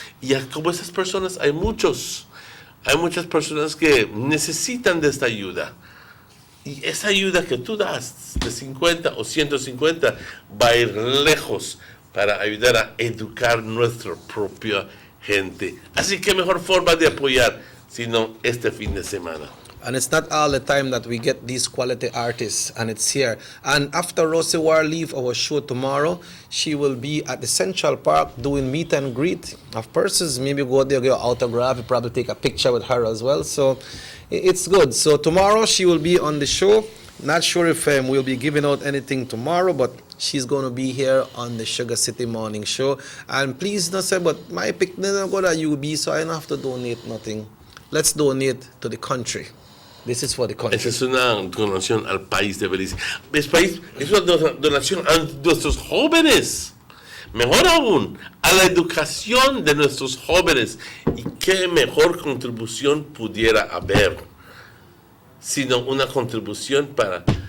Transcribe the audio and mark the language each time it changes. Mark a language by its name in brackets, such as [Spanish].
[Spanish] Y como esas personas hay muchas personas que necesitan de esta ayuda, y esa ayuda que tú das de 50 o 150 va a ir lejos para ayudar a educar nuestra propia gente. Así que mejor forma de apoyar sino este fin de semana. [English] And it's not all the time that we get these quality artists, and it's here. And after Rosie War leave our show tomorrow, she will be at the Central Park doing meet and greet of persons. Maybe go there, get an autograph, probably take a picture with her as well. So it's good. So tomorrow she will be on the show. Not sure if we'll be giving out anything tomorrow, but she's going to be here on the Sugar City Morning Show. And please don't say, but my pick didn't go to UB, so I don't have to donate nothing. Let's donate to the country. This is for the country. [Spanish] Esa es una donación al país de Belice. Es una donación a nuestros jóvenes. Mejor aún, a la educación de nuestros jóvenes. Y qué mejor contribución pudiera haber, sino una contribución para...